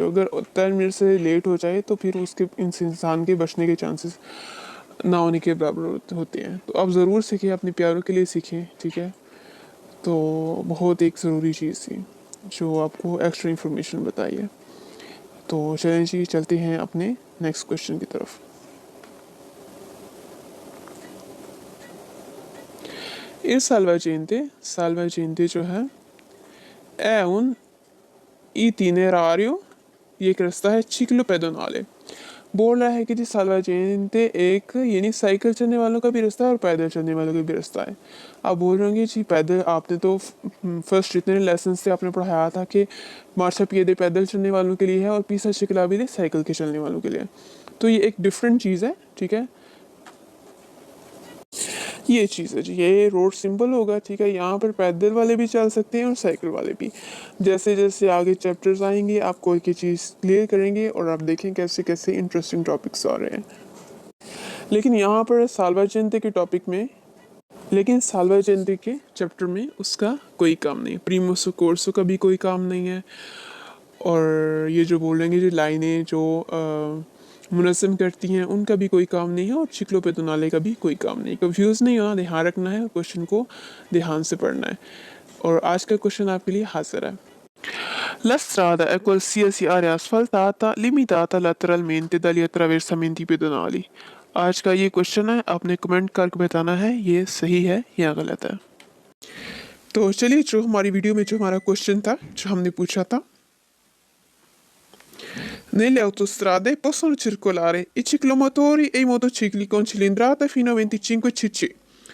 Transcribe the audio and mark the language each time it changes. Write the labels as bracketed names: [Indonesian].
[Hindi] अगर 10 मिनट से लेट हो जाए तो फिर उसके इस इंसान के बचने के चांसेस ना होने के बराबर होते हैं। तो आप ज़रूर सीखें, अपने प्यारों के लिए सीखें, ठीक है। तो बहुत एक ज़रूरी चीज़ थी जो आपको एक्स्ट्रा इन्फॉर्मेशन बताई है। तो चलें जी, चलते हैं अपने नेक्स्ट क्वेश्चन की तरफ। [Italian] Il salvagente [Hindi] जो है [Italian] è un itinerario, [Hindi] ये एक रास्ता है [Italian] ciclo pedonale। [Hindi] बोल रहा है कि जी साल्वाजेंटे एक यानी साइकिल चलने वालों का भी रास्ता है और पैदल चलने वालों का भी रास्ता है। आप बोल रहे होंगे जी पैदल, आपने तो फर्स्ट जितने लेसन से आपने पढ़ाया था कि मार्शा पिएदे पैदल चलने वालों के लिए है और पीसा चिकलाविदे साइकिल के चलने वालों के लिए। तो ये एक डिफरेंट चीज़ है, ठीक है। ये चीज़ है जी, ये रोड सिंपल होगा, ठीक है। यहाँ पर पैदल वाले भी चल सकते हैं और साइकिल वाले भी। जैसे जैसे आगे चैप्टर्स आएंगे आप कोई की चीज़ क्लियर करेंगे और आप देखें कैसे कैसे इंटरेस्टिंग टॉपिक्स आ रहे हैं। लेकिन यहाँ पर सालवा जयंती के टॉपिक में, लेकिन सालवा जयंती के चैप्टर में उसका कोई काम नहीं, प्रीमो सोकोर्सो का भी कोई काम नहीं है। और ये जो बोलेंगे जो लाइनें जो मुनज़्ज़म करती हैं उनका भी कोई काम नहीं है और चिक्लो पेतुनाले का भी कोई काम नहीं। कंफ्यूज नहीं होना, ध्यान रखना है, क्वेश्चन को ध्यान से पढ़ना है। और आज का क्वेश्चन आपके लिए हाजिर है। [Italian] La strada è qualsiasi area asfaltata limitata lateralmente dagli attraversamenti pedonali। [Hindi] आज का ये क्वेश्चन है, आपने कमेंट करके बताना है ये सही है या गलत है। तो चलिए, जो हमारी वीडियो में जो हमारा क्वेश्चन था जो हमने पूछा था, [Italian] nelle autostrade possono circolare i ciclomotori e i motocicli con cilindrata fino a 25 cc।